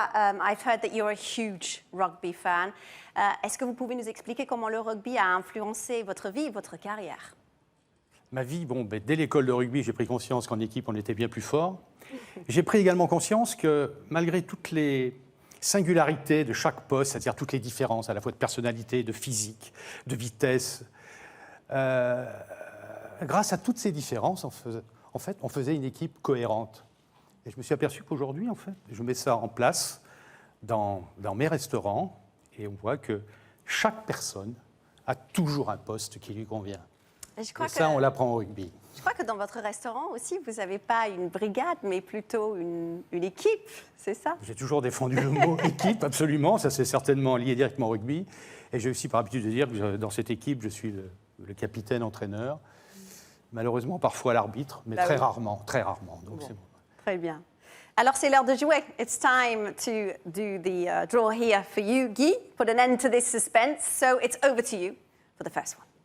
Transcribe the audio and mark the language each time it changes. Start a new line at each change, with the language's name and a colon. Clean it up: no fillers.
English: I've heard that you're a huge rugby fan.
French: Est-ce que vous pouvez nous expliquer comment le rugby a influencé votre vie et votre carrière? Ma vie, bon, ben, dès l'école de rugby, j'ai pris conscience qu'en équipe, on était bien plus fort. J'ai pris également conscience que malgré toutes les singularités de chaque poste, c'est-à-dire toutes les différences à la fois de personnalité, de physique, de vitesse, grâce à toutes ces différences, en fait, on faisait une équipe cohérente. Et je me suis aperçu qu'aujourd'hui, en fait, je mets ça en place dans mes restaurants et on voit que chaque personne a toujours un poste qui lui convient. Et ça, on l'apprend au rugby. Je crois que dans votre restaurant aussi, vous n'avez pas une brigade, mais plutôt une équipe, c'est ça? J'ai toujours défendu le mot équipe, absolument. Ça, c'est certainement lié directement au rugby. Et j'ai aussi par habitude de dire que dans cette équipe, je suis le capitaine entraîneur. Malheureusement, parfois l'arbitre, mais très rarement. Donc c'est bon. Très bien. Alors, c'est l'heure de jouer.
English: It's time to do the draw here for you, Guy. Put an end to this suspense. So it's over to you for the first one.